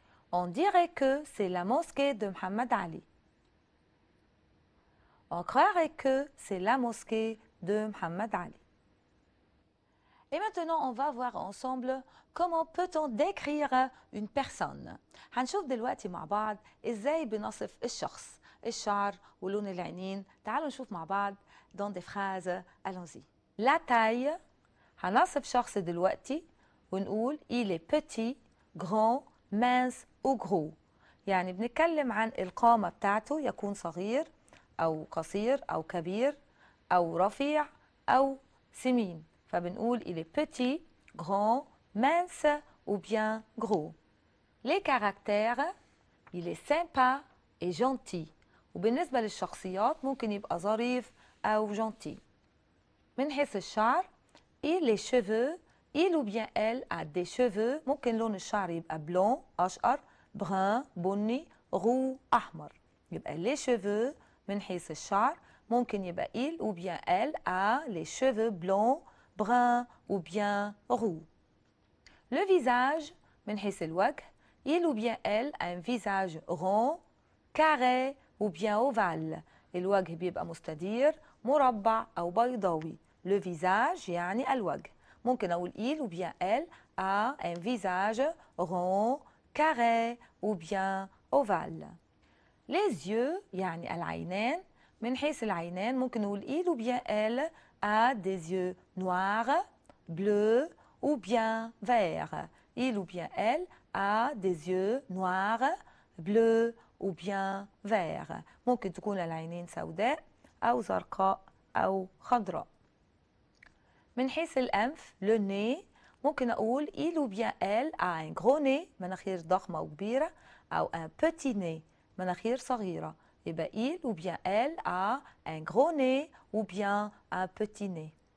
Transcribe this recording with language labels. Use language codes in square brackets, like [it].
[fr] On dirait que c'est la mosquée de Mohamed Ali. On croirait que c'est la mosquée de Mohamed Ali. Et maintenant, on va voir ensemble comment peut-on décrire une personne. [ar] هنشوف دلوقتي مع بعض ازاي بنصف الشخص، الشعر ولون العينين. تعالوا نشوف مع بعض [fr] dans des phrases. Allons-y. La taille. [ar] هنصف شخص دلوقتي ونقول [fr] il est petit, grand, mince ou gros. [ar] يعني بنتكلم عن القامة بتاعته، يكون صغير أو قصير أو كبير أو رفيع أو سمين. فبنقول [fr] il est petit, grand, mince ou bien gros. Les caractères, il est sympa et gentil. [ar] وبالنسبة للشخصيات ممكن يبقى ظريف أو gentil. من حيث الشعر [fr] il les cheveux, il ou bien elle a des cheveux. [ar] ممكن لون الشعر يبقى blond أشقر، brun بني، roux أحمر. يبقى les cheveux من حيث الشعر ممكن يبقى [fr] il ou bien elle a les cheveux blonds, bruns ou bien roux. Le visage [ar] من حيث الوجه [fr] il ou bien elle a un visage rond, carré ou bien ovale. [ar] الوجه بيبقى مستدير، مربع أو بيضاوي. [fr] Le visage [ar] يعني الوجه. ممكن أقول [fr] il ou bien elle a un visage rond, carré ou bien ovale. Les yeux [ar] يعني العينان من حيث العينين ممكن نقول [fr] il ou bien elle a des yeux noirs, bleus ou bien verts. Il ou bien elle a des yeux noirs, bleus ou bien verts. [ar] ممكن تكون العينين سوداء أو زرقاء أو خضراء. من حيث الأنف [fr] le nez [ar] ممكن أقول [fr] il ou bien elle a un gros nez [ar] مناخير ضخمة وكبيرة أو [fr] un petit nez [ar] مناخير صغيرة. [fr] يبقى il ou bien elle a un gros nez ou bien un petit nez.